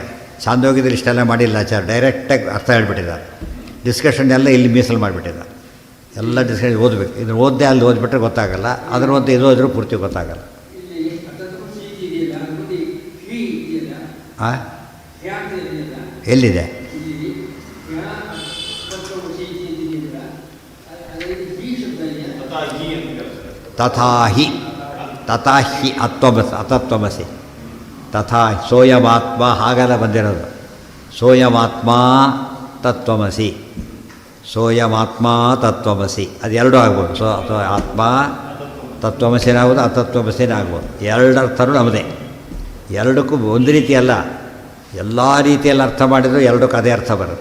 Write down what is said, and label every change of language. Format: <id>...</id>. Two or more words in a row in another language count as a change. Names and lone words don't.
<kn>ಛಾಂದೋಗ್ಯದಲ್ಲಿ ಇಷ್ಟೆಲ್ಲ ಮಾಡಿಲ್ಲ ಆಚಾರ್ಯ, ಡೈರೆಕ್ಟಾಗಿ ಅರ್ಥ ಹೇಳ್ಬಿಟ್ಟಿದ್ದಾರೆ. ಡಿಸ್ಕಷನ್ ಎಲ್ಲ ಇಲ್ಲಿ ಮೀಸಲು ಮಾಡಿಬಿಟ್ಟಿದ್ದಾರೆ. ಎಲ್ಲ ಡಿಸ್ಕಷನ್ ಓದಬೇಕು. ಇದನ್ನು ಓದ್ದೆ ಅಲ್ಲಿ ಓದ್ಬಿಟ್ರೆ ಗೊತ್ತಾಗಲ್ಲ, ಅದರ ಒಂದು ಇದು ಓದಿದ್ರೂ ಪೂರ್ತಿ ಗೊತ್ತಾಗಲ್ಲ. ಹಾಂ, ಎಲ್ಲಿದೆ?</kn> <sa>ತಥಾಹಿ ತಥಾಹಿ ಅತತ್ವಮಸಿ ತಥಾ ಸೋಯಮಾತ್ಮ</sa> <kn>ಹಾಗೆಲ್ಲ ಬಂದಿರೋದು.</kn> <sa>ಸೋಯಮಾತ್ಮ ತತ್ವಮಸಿ, ಸೋಯಮಾತ್ಮ ತತ್ವಮಸಿ,</sa> <kn>ಅದು ಎರಡೂ ಆಗ್ಬೋದು. ಆತ್ಮ ತತ್ವಮಸಿನಾಗ್ಬೋದು, ಅತತ್ವಮಸಿನಾಗ್ಬೋದು. ಎರಡರ್ಥನೂ ನಮ್ಮದೇ. ಎರಡಕ್ಕೂ ಒಂದು ರೀತಿ ಅಲ್ಲ, ಎಲ್ಲ ರೀತಿಯಲ್ಲಿ ಅರ್ಥ ಮಾಡಿದರೂ ಎರಡಕ್ಕೂ ಅದೇ ಅರ್ಥ ಬರುತ್ತೆ.</kn>